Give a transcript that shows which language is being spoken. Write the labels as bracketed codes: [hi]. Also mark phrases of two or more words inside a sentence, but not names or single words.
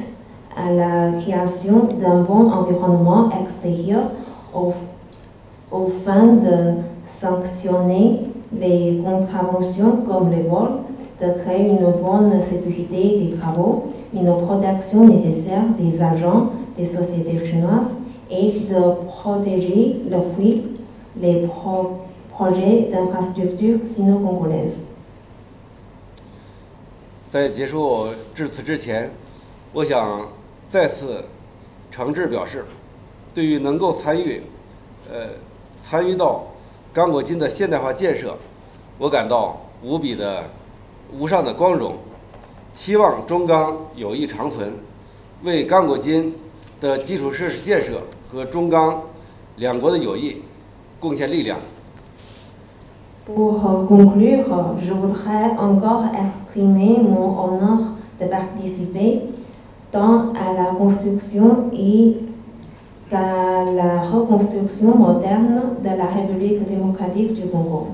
[fr] à la création d'un bon environnement extérieur au fin de sanctionner les contraventions comme les vols, de créer une bonne sécurité des travaux, une protection nécessaire des agents des sociétés chinoises et de protéger le fruit, les projets d'infrastructure sino-congolaises. [zh] 在结束致辞之前，我想再次诚挚表示，对于能够参与到刚果金的现代化建设，我感到无上的光荣。希望中刚友谊长存，为刚果金的基础设施建设和中刚两国的友谊贡献力量。 [fr] Pour conclure, je voudrais encore exprimer mon honneur de participer tant à la construction et qu'à la reconstruction moderne de la République démocratique du Congo.